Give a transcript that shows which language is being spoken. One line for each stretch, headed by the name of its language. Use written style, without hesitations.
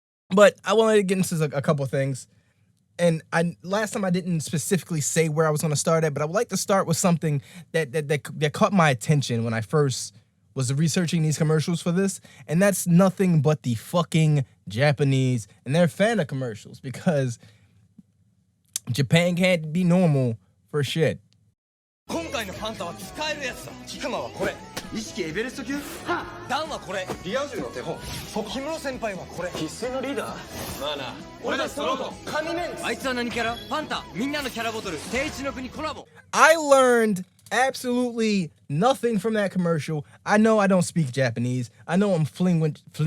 English: But I wanted to get into a couple things. And last time I didn't specifically say where I was going to start at, but I would like to start with something that caught my attention when I first was researching these commercials for this, and that's nothing but the fucking Japanese and their Fanta commercials, because Japan can't be normal for shit.
Japanese: 今回のファンタは使えるやつだ。クマはこれ。意識エベレスト級？はあ。ダンはこれ。リア充の手本。そうか。氷室先輩はこれ。生粋のリーダー。まあな。俺たち揃うと神メンツ。あいつは何キャラ？ファンタ。みんなのキャラボトル。定一の国コラボ。
English: I learned absolutely nothing from that commercial. I know I don't speak Japanese. I know I'm flingwich.